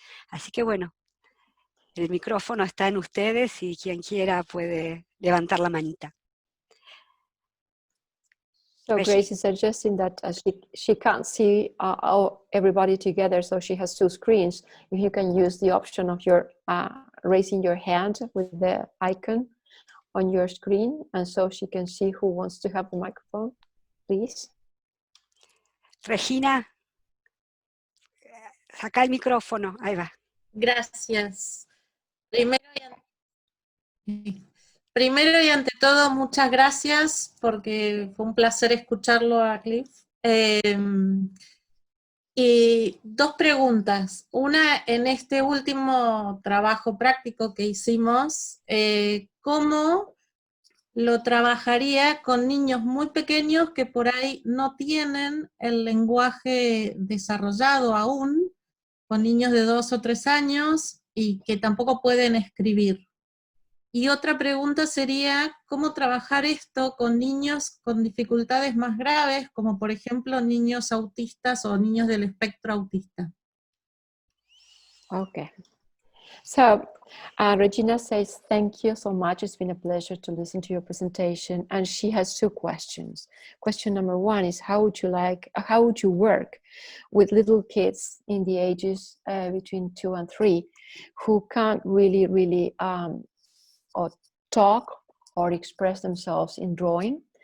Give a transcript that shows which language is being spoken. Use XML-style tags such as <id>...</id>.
<es>Así que bueno, el micrófono está en ustedes y quien quiera puede levantar la manita.</es> <en>So Grace is suggesting that she can't see everybody together, so she has two screens. If you can use the option of your raising your hand with the icon on your screen, and so she can see who wants to have the microphone, please.</en> <es>Regina, saca el micrófono, ahí va. Gracias. Primero y ante todo, muchas gracias, porque fue un placer escucharlo a Clive. Y dos preguntas. Una, en este último trabajo práctico que hicimos, ¿cómo lo trabajaría con niños muy pequeños que por ahí no tienen el lenguaje desarrollado aún, con niños de 2 o 3 años y que tampoco pueden escribir? Y otra pregunta sería, ¿cómo trabajar esto con niños con dificultades más graves, como por ejemplo niños autistas o niños del espectro autista?</es> <en>Okay. So Regina says, thank you so much. It's been a pleasure to listen to your presentation. And she has two questions. Question number one is, how would you work with little kids in the ages between 2 and 3 who can't really or talk or express themselves in drawing?</en>